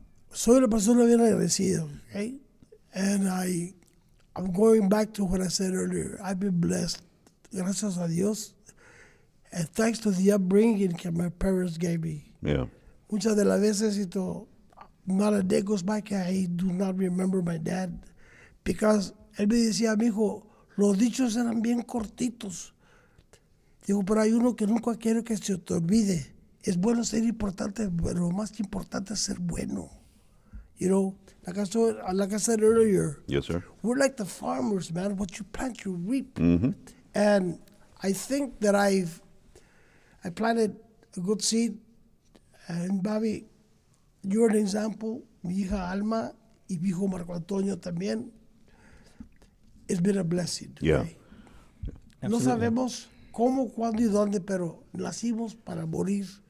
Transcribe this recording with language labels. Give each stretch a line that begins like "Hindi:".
English: Soy una persona bien agradecida, okay? And I'm going back to what I said earlier. I've been blessed, gracias a Dios, and thanks to the upbringing that my parents gave me. Yeah.
Spanish: Muchas de las veces, not a day goes by que I do not remember my dad, because él me decía, mijo, los dichos eran bien cortitos. Digo, pero hay uno que nunca quiero que se te olvide. Es bueno ser importante, pero lo más importante es ser bueno.
English: You know, like I said earlier, Yes, sir. we're like the farmers, man. What you plant, you reap. And I think that I planted a good seed. And Bobby, you're an example.
Spanish: Mi hija Alma y mi hijo Marco Antonio también.
English: It's been a blessing. Yeah. Okay?
Spanish: No sabemos cómo, cuándo y dónde, pero nacimos para morir.